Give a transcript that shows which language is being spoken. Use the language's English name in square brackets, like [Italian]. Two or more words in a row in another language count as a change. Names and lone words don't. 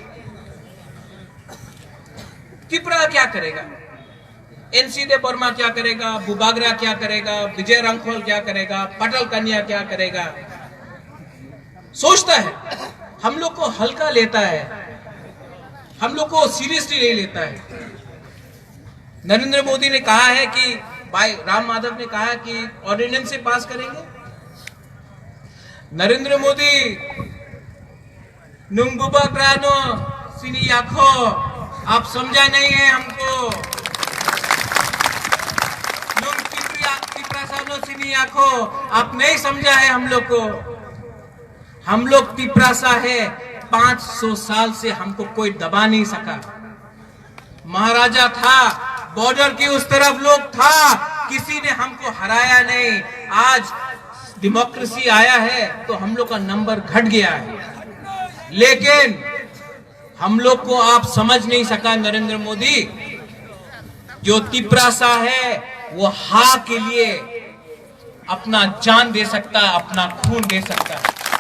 [Hindi] त्रिपुरा क्या करेगा एनसी दे बर्मा क्या करेगा बुबागरा क्या करेगा विजय रंखोल क्या करेगा पटल कन्या क्या करेगा सोचता है हम लोग को हल्का लेता है हम लोग को सीरियसली नहीं लेता है नरेंद्र मोदी ने कहा है कि भाई राम माधव ने कहा कि ऑर्डिनेंस से पास करेंगे नरेंद्र मोदी [Kok Borok] नुंगुबा ग्रानो सिनी याखो [Hindi] आप समझा नहीं है हमको [Kok Borok] नुंग तिप्रासानो सिनी याखो [Hindi] आप नहीं समझा है हम लोग तिप्रासा है 500 साल से हमको कोई दबा नहीं सका महाराजा था बॉर्डर के उस तरफ लोग था किसी ने हमको हराया नहीं आज डेमोक्रेसी आया है तो हम लोग का नंबर घट गया है लेकिन हम लोग को आप समझ नहीं सका नरेंद्र मोदी जो तिप्रासा है वो हा के लिए अपना जान दे सकता है अपना खून दे सकता है